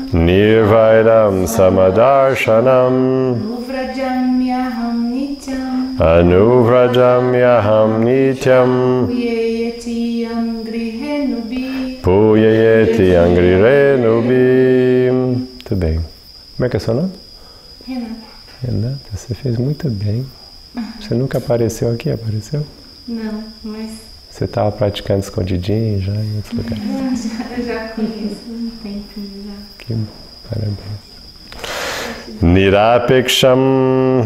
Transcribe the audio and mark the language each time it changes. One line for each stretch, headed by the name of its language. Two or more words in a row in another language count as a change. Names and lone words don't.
Sanskrit: निर्वैरं समदर्शनम् अनुव्रजाम्यहं नित्यं अनुव्रजाम्यहं नित्यं पूययेत्य् अङ्घ्रि रेणुभिः पूययेत्य् अङ्घ्रिरेणुभिः.
Portuguese: Muito bem. Como é que é seu nome? Renata. Renata, você fez muito bem. Você nunca apareceu aqui? Apareceu? Não, mas Você estava praticando escondidinho já em outros lugares? eu já conheço um tempinho já. Que parabéns. Nirapeksham,